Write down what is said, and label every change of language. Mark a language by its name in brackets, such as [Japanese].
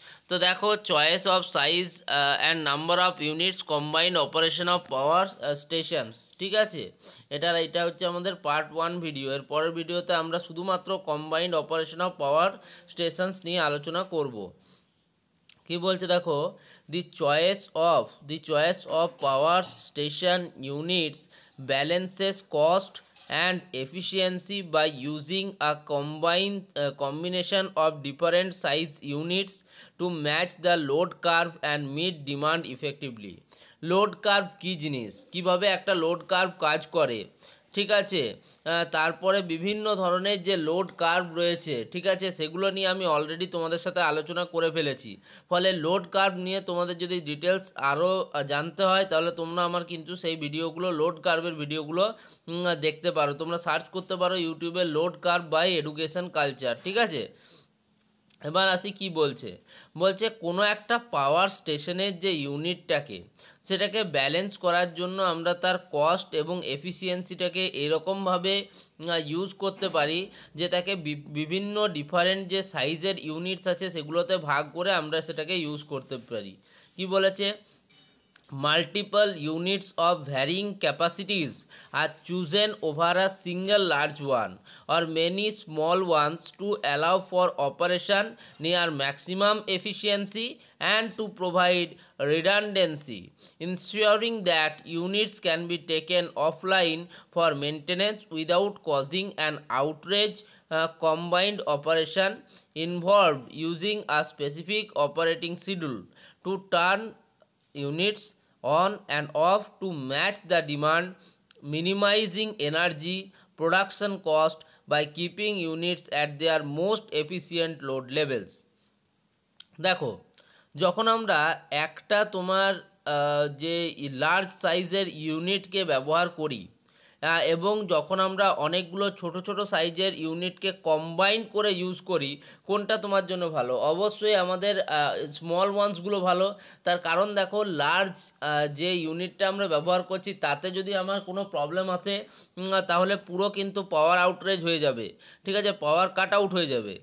[Bangla] তো দেখো, [English] Choice of size and number of units combined operation of power stations, ঠিক আছে। [Bangla] এটা হচ্ছে আমাদের পার্ট 1 ভিডিও। এর পরের ভিডিওতে আমরা শুধুমাত্র combined operation of power stations নিয়ে আলোচনা করব। কি বলছে দেখো, [English] The choice of power station units balances cost and efficiency by using a combination of different size units to match the load curve and meet demand effectively. [Bangla] Load curve কী জিনিস, কিভাবে একটা load curve কাজ করে, ঠিক আছে। তারপরে বিভিন্ন ধরনের যে লোড কার্ভ রয়েছে, ঠিক আছে, সেগুলো নিয়ে আমি অলরেডি তোমাদের সাথে আলোচনা করে ফেলেছি। ফলে লোড কার্ভ নিয়ে তোমাদের যদি ডিটেলস আরও জানতে হয়, তাহলে তোমরা আমার কিন্তু সেই ভিডিওগুলো, লোড কার্ভের ভিডিওগুলো দেখতে পারো। তোমরা সার্চ করতে পারো ইউটিউবে load curve by education culture, ঠিক আছে। এবার আসি কি বলছে কোনো একটা পাওয়ার স্টেশনের যে ইউনিটটাকে, সেটাকে ব্যালেন্স করার জন্য আমরা তার কস্ট এবং এফিসিয়েন্সিটাকে এরকমভাবে ইউজ করতে পারি যে তাকে বিভিন্ন ডিফারেন্ট যে সাইজের ইউনিটস আছে সেগুলোতে ভাগ করে আমরা সেটাকে ইউজ করতে পারি। কি বলেছে, [English] multiple units of varying capacities are chosen over a single large one or many small ones to allow for operation near maximum efficiency and to provide redundancy, ensuring that units can be taken offline for maintenance without causing an outrage. Combined operation involved using a specific operating schedule to turn units on and off to match the demand, minimizing energy production cost by keeping units at their most efficient load levels. [Bangla] দেখো, যখন আমরা একটা তোমার যে large সাইজের ইউনিটকে ব্যবহার করি এবং যখন আমরা অনেকগুলো ছোট ছোট সাইজের ইউনিটকে কম্বাইন করে ইউজ করি, কোনটা তোমার জন্য ভালো? অবশ্যই আমাদের স্মল ওয়ান্সগুলো ভালো। তার কারণ দেখো, লার্জ যে ইউনিটটা আমরা ব্যবহার করছি তাতে যদি আমার কোনো প্রবলেম আসে তাহলে পুরো কিন্তু পাওয়ার আউটরেজ হয়ে যাবে, ঠিক আছে, পাওয়ার কাট আউট হয়ে যাবে।